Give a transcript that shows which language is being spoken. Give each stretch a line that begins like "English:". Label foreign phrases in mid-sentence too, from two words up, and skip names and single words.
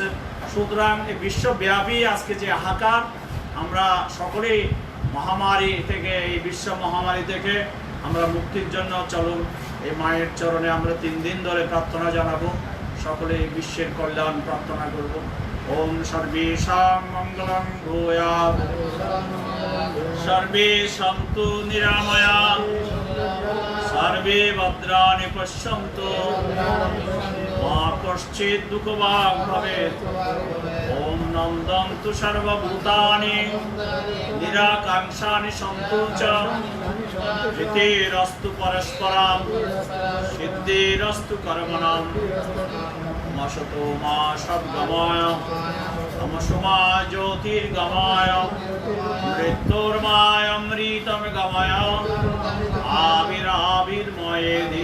Bangla: সুতরাং এই বিশ্বব্যাপী আজকে যে হাহাকার, আমরা সকলেই মহামারী থেকে, এই বিশ্ব মহামারী থেকে আমরা মুক্তির জন্য চলুন এই মায়ের চরণে আমরা 3 দিন ধরে প্রার্থনা জানাবো, সকলে বিশ্বের কল্যাণ প্রার্থনা করব।
Sanskrit: ওম সর্বেষাং মঙ্গলং ভূয়াৎ, সর্বে সন্তু নিরাময়া, সর্বে ভদ্রাণি পশ্যন্তু, মা কশ্চিৎ দুঃখভাগ ভবেৎ। ওম নন্দন্তু সর্বভূতানি, নিরাকাঙ্ক্ষানি সন্তু চ, প্রীতিরস্তু পরস্পরম, সিদ্ধিরস্তু কর্মণাম। তমসতো মা সদ্গময়, তমসোমা জ্যোতির্গময়, মৃত্যুর্মায় অমৃতম গময়, আবির্ময়েদি।